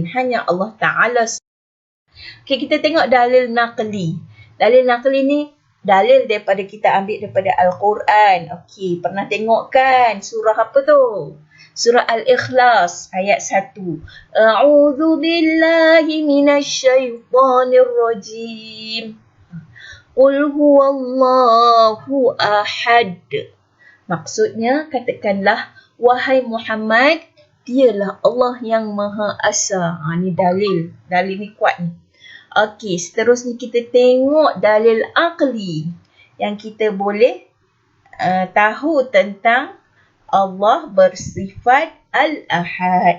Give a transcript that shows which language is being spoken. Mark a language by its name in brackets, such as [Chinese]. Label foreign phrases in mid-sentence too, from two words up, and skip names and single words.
[Malay] Hanya Allah Ta'ala. Okay, kita tengok dalil naqli. Dalil naqli ni dalil daripada kita ambil daripada Al-Quran. Okey, pernah tengok kan surah apa tu? [Arabic] Surah Al-Ikhlas ayat 1. أعوذ بالله من الشيطان الرجيم. قل هو الله أحد. [Malay] Maksudnya, katakanlah, wahai Muhammad, dialah Allah yang Maha Esa. Ni dalil. Dalil ni kuat ni. Okey, seterusnya kita tengok dalil aqli yang kita boleh tahu tentang Allah bersifat Al-Ahad.